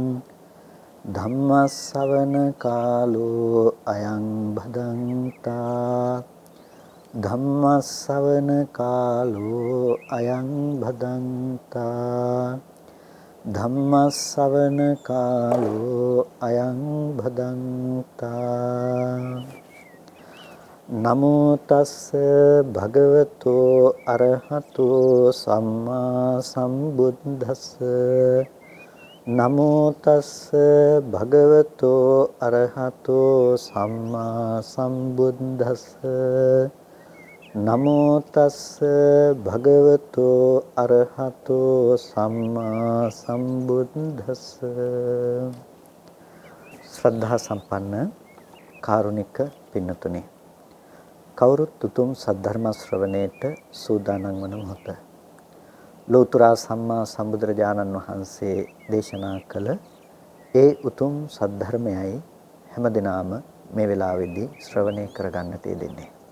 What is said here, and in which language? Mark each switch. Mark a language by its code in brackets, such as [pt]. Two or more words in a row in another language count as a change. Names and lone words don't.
[pi] ධම්මස්සවන කාලෝ අයං භදන්තා ධම්මස්සවන කාලෝ අයං භදන්තා ධම්මස්සවන කාලෝ අයං භදන්තා නමෝ තස්ස භගවතෝ අරහතෝ සම්මා සම්බුද්දස්ස නමෝ තස්ස භගවතෝ අරහතෝ සම්මා සම්බුද්දස්ස නමෝ තස්ස භගවතෝ අරහතෝ සම්මා සම්බුද්දස්ස [si] ශ්‍රද්ධා සම්පන්න කාරුණික පින්නතුනි කවුරුත් උතුම් සද්ධර්ම ශ්‍රවණයට සූදානම් වන මොහොත ලෝතර සම්මා සම්බුදුරජාණන් වහන්සේ දේශනා කළ ඒ උතුම් සද්ධර්මයයි හැමදිනම මේ වෙලාවේදී ශ්‍රවණය කරගන්නට යෙදෙන්නේ.